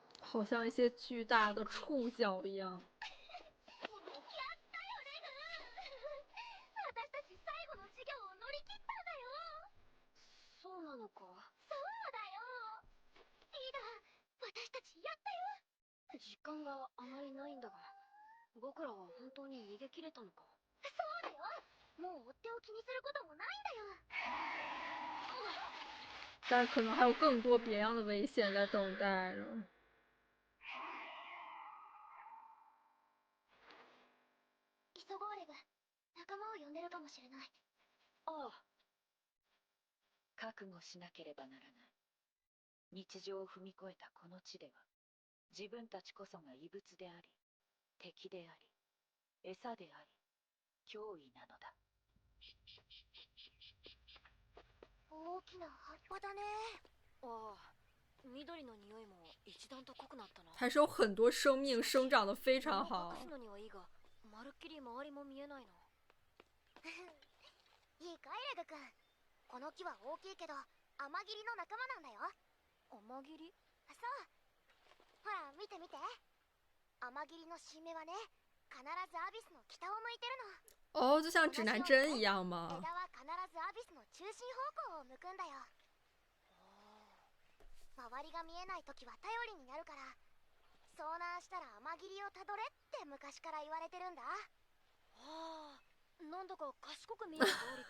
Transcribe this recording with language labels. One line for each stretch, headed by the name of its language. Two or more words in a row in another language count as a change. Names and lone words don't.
Chinese: 好像一些巨大的触角一样。
Japanese: そうなのか。そうだよ。リーダー、私たちやったよ。時間があまりないんだが、僕らは本当に逃げ切れたのか。そうだよ。もう追ってを気にすることもないんだよ。
Chinese: 但是可能还有更多别样的危险在等待着。
Japanese: 急ごうレブ、仲間を呼んでるかもしれない。ああ。覚悟しなければならない。日常を踏み越えたこの地では、自分たちこそが異物であり、敵であり、餌であり、脅威なのだ。大きな葉っぱだね。ああ、緑の匂いも一段と濃くなったな。
Chinese: 还是有很多生命生長得非常好。
Japanese: 隠すのにはいいが、まるっきり周りも見えないな。いいかいレグ君。この木は大きいけど、アマギリの仲間なんだよ。アマギリ？そう。ほら、見て見て。アマギリの新芽はね、必ずアビスの北を向いてるの。
Chinese: 哦，就像指南针一样吗？
Japanese: 枝は必ずアビスの中心方向を向くんだよ。周りが見えないときは頼りになるから、遭難したらアマギリをたどれって昔から言われてるんだ。ああ、なんだか賢く見える通りか。